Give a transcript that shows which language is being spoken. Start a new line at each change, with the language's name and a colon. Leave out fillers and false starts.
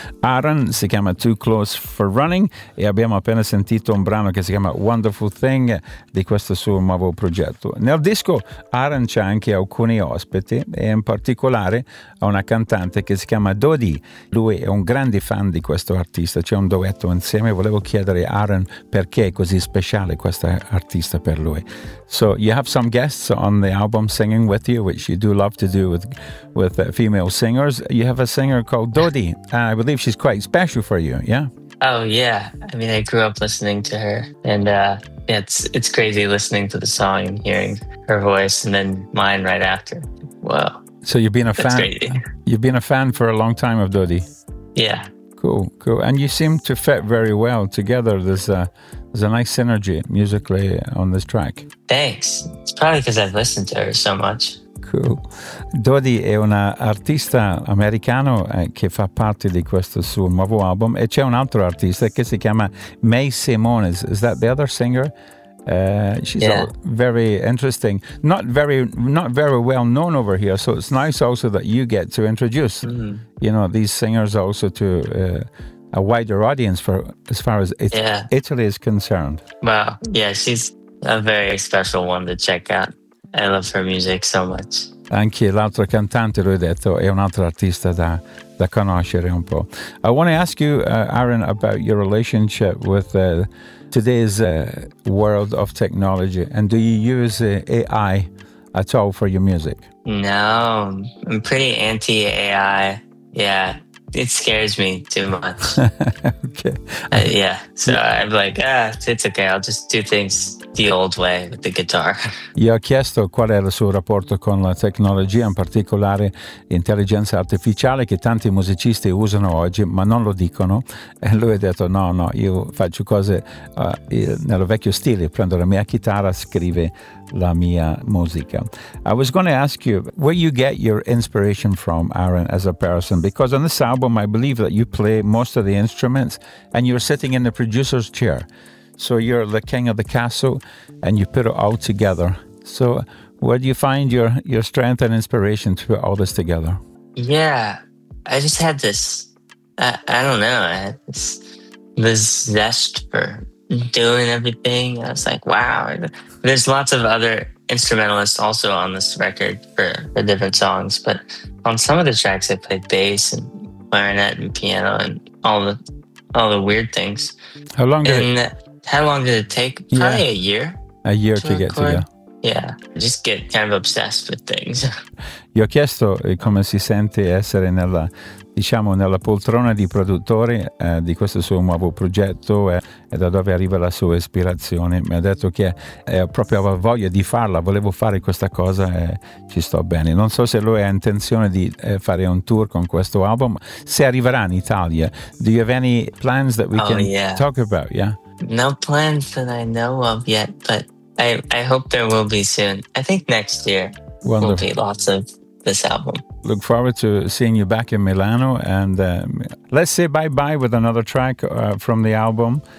Italian: Aaron si chiama Too Close for Running e abbiamo appena sentito un brano che si chiama Wonderful Thing di questo suo nuovo progetto. Nel disco Aaron c'ha anche alcuni ospiti e in particolare una cantante che si chiama Dodi. Lui è un grande fan di questo artista, c'è un duetto insieme. Volevo chiedere a Aaron perché è così speciale questa artista per lui.
English: So you have some guests on the album singing with you, which you do love to do with female singers. You have a singer called Dodi. I believe she's quite special for you, yeah? Oh yeah, I mean I grew up listening to her and it's crazy listening to the song and hearing her voice and then mine right after. Wow. So you've been a fan. You've been a fan for a long time of Dodi. Yeah. Cool. And you seem to fit very well together. There's a nice synergy musically on this track. Thanks. It's probably because I've listened to her so much. Cool.
Italian: Dodi è una artista americano che fa parte di questo suo nuovo album. E c'è un altro artista che si chiama May Simones.
English: Is that the other singer? She's yeah. Very interesting. Not very well known over here. So it's nice also that you get to introduce, you know, these singers also to a wider audience for as far as Italy is concerned. Wow. Yeah, she's a very special one to check out. I love her music so much.
Italian: Anche l'altro cantante, lui ha detto, è un altro artista da conoscere un po'.
English: I want to ask you, Aaron, about your relationship with today's world of technology. And do you use AI at all for your music? No, I'm pretty anti-AI. Yeah, it scares me too much. Okay. I'm like, it's okay, I'll just do things the old way with the guitar.
Italian: Gli ho chiesto qual è il suo rapporto con la tecnologia, in particolare intelligenza artificiale che tanti musicisti usano oggi ma non lo dicono, e lui ha detto no, io faccio cose nello vecchio stile, prendo la mia chitarra, scrivo la mia musica.
English: I was going to ask you where you get your inspiration from, Aaron, as a person, because on this album I believe that you play most of the instruments and you're sitting in the producer's chair. So you're the king of the castle and you put it all together. So where do you find your strength and inspiration to put all this together? Yeah, I just had this, I don't know, it's this zest for doing everything. I was like, wow. There's lots of other instrumentalists also on this record for different songs. But on some of the tracks, I played bass and clarinet and piano and all the weird things. How long did it take? Probably a year. A year to get to you. Yeah, I just get kind of obsessed with things.
Italian: Gli ho chiesto come si sente essere nella, diciamo, nella poltrona di produttore di questo suo nuovo progetto e da dove arriva la sua ispirazione. Mi ha detto che proprio aveva voglia di farla, volevo fare questa cosa e ci sto bene. Non so se lui ha intenzione di fare un tour con questo album, se arriverà in Italia.
English: Do you have any plans that we talk about? Yeah. No plans that I know of yet, but I hope there will be soon. I think next year. Wonderful. Will be lots of this album. Look forward to seeing you back in Milano, and let's say bye-bye with another track from the album.